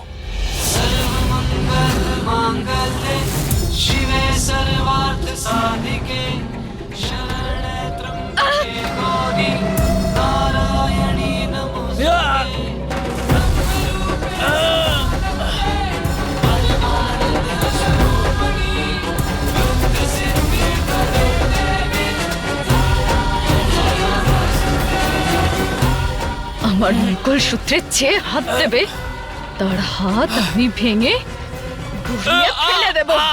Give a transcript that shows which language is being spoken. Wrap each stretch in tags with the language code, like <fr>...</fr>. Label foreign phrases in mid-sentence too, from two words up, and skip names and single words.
<sa>शिवे सर्वार्थ साधिके शरणे त्र्यंबके गौरी नारायणी नमोस्तुते।</sa> <bn>আমার মুকুল সূত্রের চেয়ে হাত দেবে, তার হাত আমি ভেঙে ঘুরিয়ে ফেলে দেব।</bn>